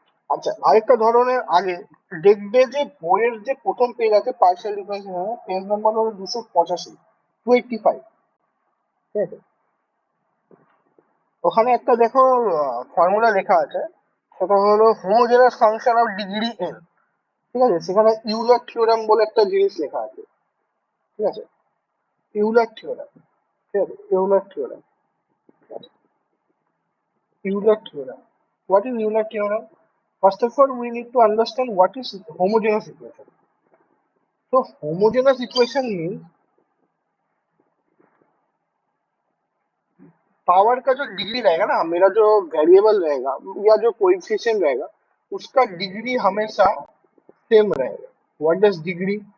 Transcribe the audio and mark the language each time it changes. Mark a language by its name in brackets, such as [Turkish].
[Bangla] আচ্ছা আরেকটা ধরনের আগে দেখবে যে বইয়ের যে প্রথম পেজ আছে পার্শিয়াল ডিফারেন্সিয়েশন, পেজ নাম্বার হলো 285, 285, ঠিক আছে, ওখানে একটা দেখো ফর্মুলা লেখা আছে, সেটা হলো homogeneous function of degree n, ঠিক আছে, সেখানে ইউলার থিওরাম বলে একটা জিনিস লেখা আছে, ঠিক আছে, ইউলার থিওরাম, ঠিক আছে, ইউলার থিওরাম, ঠিক আছে, Euler theorem, [English] what is Euler theorem? First of all, we need to understand what is homogeneous equation. So homogeneous equation means [Hindi] power का जो डिग्री रहेगा ना, मेरा जो वेरिएबल रहेगा या जो कोएफिशिएंट रहेगा, उसका डिग्री हमेशा सेम रहेगा. [English] What does degree?